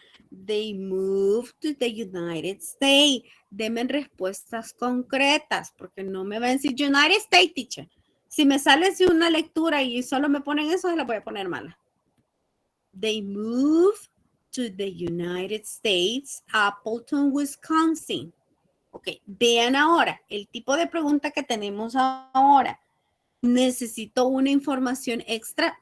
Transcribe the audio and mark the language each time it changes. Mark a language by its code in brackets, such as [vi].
[en] They moved to the United States. [es] Denme respuestas concretas, porque no me van a decir United States, teacher. Si me sale así una lectura y solo me ponen eso, se la voy a poner mala. [en] They moved to the United States, Appleton, Wisconsin. [es] Ok, vean ahora el tipo de pregunta que tenemos ahora. ¿Necesito una información extra?